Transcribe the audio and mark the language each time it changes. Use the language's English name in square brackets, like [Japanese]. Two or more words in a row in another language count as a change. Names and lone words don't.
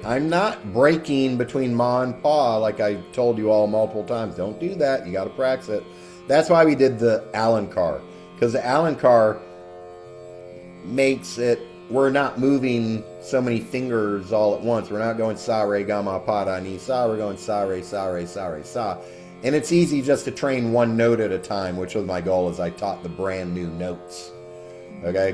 [English] I'm not breaking between ma and pa like I told you all multiple times. Don't do that. You got to practice it. That's why we did the alankar. Because the alankar makes it, we're not moving so many fingers all at once. We're not going sa, re, ga, ma, pa, da, ni, sa. We're going sa, re, sa, re, sa, re, sa. And it's easy just to train one note at a time, which was my goal as I taught the brand new notes. Okay?